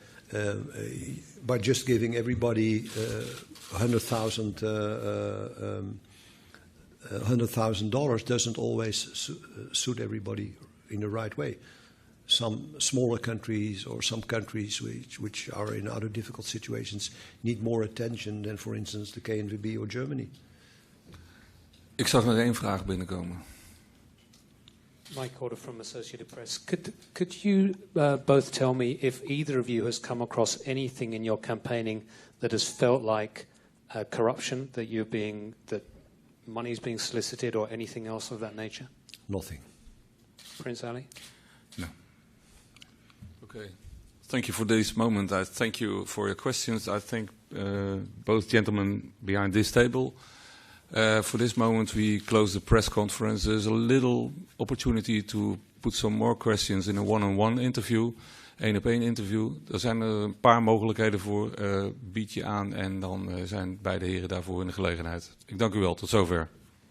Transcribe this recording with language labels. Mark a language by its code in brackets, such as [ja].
[en] By just giving everybody $100,000 doesn't always suit everybody in the right way. Some smaller countries or some countries which are in other difficult situations need more attention than, for instance, the KNVB or Germany. [nl] Ik zag nog één vraag binnenkomen. [en] Mike Corder from Associated Press. Could you both tell me if either of you has come across anything in your campaigning that has felt like corruption, that money is being solicited, or anything else of that nature? Nothing. Prince Ali? No. Okay. Thank you for this moment. I thank you for your questions. I thank both gentlemen behind this table. For this moment, we close the press conference. There's a little opportunity to put some more questions in a one-on-one interview, [nl] 1-op-1 interview. Er zijn een paar mogelijkheden voor. Bied je aan en dan zijn beide heren daarvoor in de gelegenheid. Ik dank u wel. Tot zover.